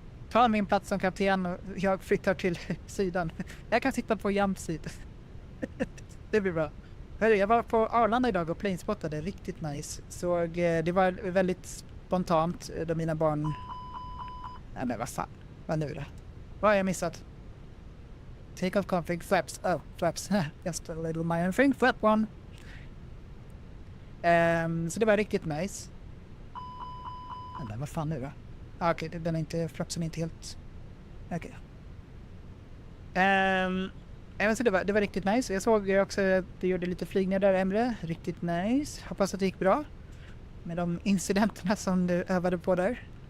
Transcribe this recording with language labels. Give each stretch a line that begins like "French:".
Swedish: Ta min plats som kapten och jag flyttar till sidan. Jag kan sitta på jamsid. Det blir bra. Hörru, jag var på Arlanda idag och planespottade, riktigt nice. Så det var väldigt spontant då mina barn... Nej men vad fan, vad nu då? Vad har jag missat?
English: Take off config, flaps, flaps, just a little minor thing, flap 1.
Swedish: Så det var riktigt nice. Men vad fan nu då? Okej, den är inte, flapsen är inte helt... Okej. Så det var riktigt nice. Jag såg också att du gjorde lite flygningar där, Emre. Riktigt nice. Hoppas att det gick bra. Med de incidenterna som du övade på där.